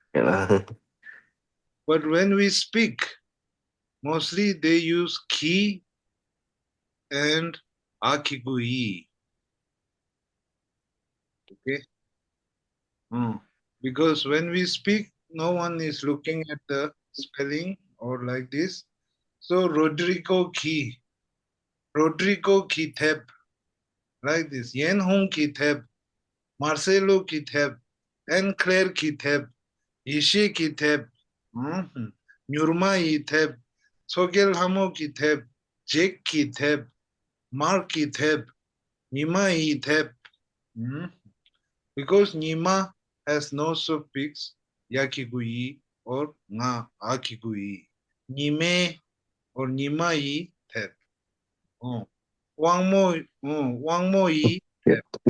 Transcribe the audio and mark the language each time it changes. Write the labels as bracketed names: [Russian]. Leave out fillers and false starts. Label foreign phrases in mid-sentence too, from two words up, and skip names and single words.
[English] But when we speak, mostly they use ki and akigui. Okay. Because when we speak, no one is looking at the spelling or like this. [Dzongkha] So Rodrigo ki thep, [English] like this. [Dzongkha] Yen Hong ki thep, Marcelo ki thep, and Claire ki thep, Ishi ki thep, Nurma yi thep, Sogel Hamo ki thep, Jake ki thep, Mark ki thep, Nima yi thep. [English] Because Nima has no suffix, yakigui or [Dzongkha] nga akigui. Nime or Nima yi thep. Wangmo yi thep.